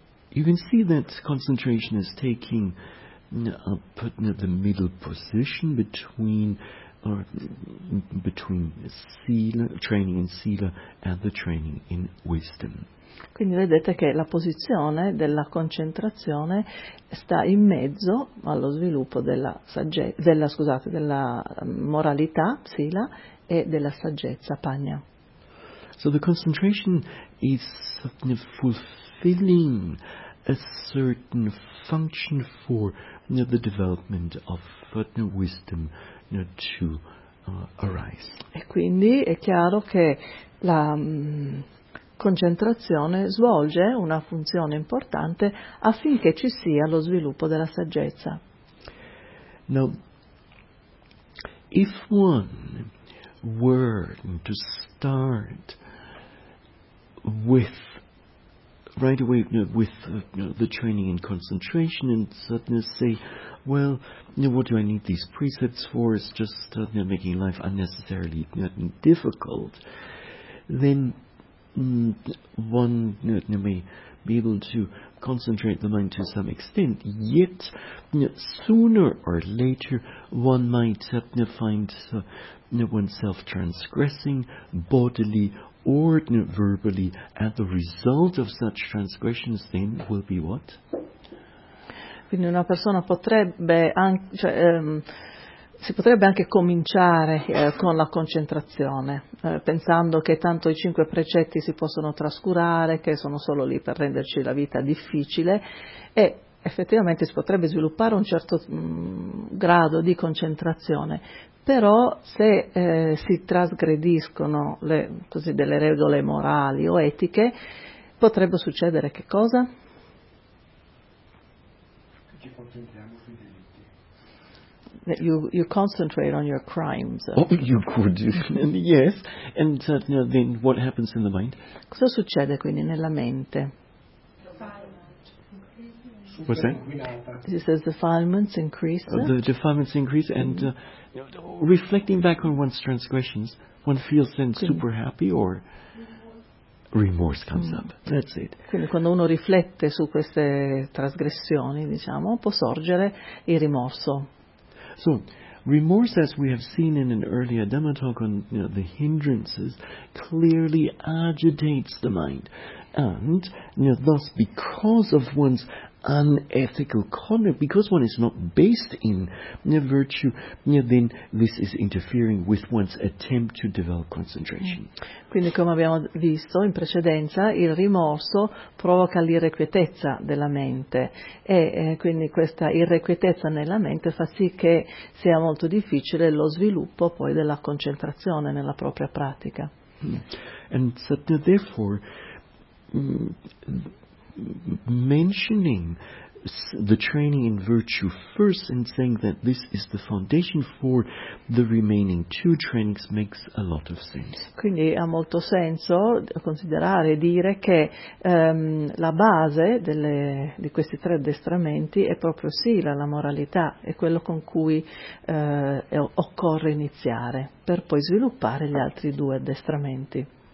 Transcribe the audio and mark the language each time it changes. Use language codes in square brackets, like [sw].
[en] You can see that concentration is taking up the middle position between sila, training in sila, and the training in wisdom. [it] Quindi vedete che la posizione della concentrazione sta in mezzo allo sviluppo della moralità sila e della saggezza panya. [en] So the concentration is fulfilling a certain function for the development of wisdom to arise. [it] E quindi è chiaro che la concentrazione svolge una funzione importante affinché ci sia lo sviluppo della saggezza. [en] Now, if one were to start with right away with the training in concentration and suddenly say, well, what do I need these precepts for? It's just making life unnecessarily difficult. Then one may be able to concentrate the mind to some extent, yet sooner or later one might find oneself transgressing bodily or verbally, and the result of such transgressions then will be what? [it] Quindi una persona potrebbe anche, cioè, si potrebbe anche cominciare con la concentrazione, pensando che tanto i cinque precetti si possono trascurare, che sono solo lì per renderci la vita difficile, e effettivamente si potrebbe sviluppare un certo grado di concentrazione. Però se si trasgrediscono delle regole morali o etiche, potrebbe succedere che cosa? Ci concentriamo sui delitti. [en] You concentrate on your crimes. Oh, you could, yes. And then what happens in the mind? [it] Cosa succede quindi nella mente? [en] What's that? He says defilements increase. The defilements increase, and reflecting back on one's transgressions, one feels then super happy, or remorse comes up. That's it. [it] Quindi quando uno riflette su queste trasgressioni, diciamo, può sorgere il rimorso. [en] So, remorse, as we have seen in an earlier Dhamma talk on the hindrances, clearly agitates the mind, and thus because of one's unethical conduct, because one is not based in virtue, then this is interfering with one's attempt to develop concentration. [it] Quindi, come abbiamo visto in precedenza, il rimorso provoca l'irrequietezza della mente, e quindi questa irrequietezza nella mente fa sì che sia molto difficile lo sviluppo poi della concentrazione nella propria pratica. [en] And so, therefore, mentioning the training in virtue first and saying that this is the foundation for the remaining two trainings makes a lot of sense. [it] Quindi ha molto senso considerare e dire che la base di questi tre addestramenti è proprio sila, la moralità, è quello con cui occorre iniziare per poi sviluppare gli altri due addestramenti.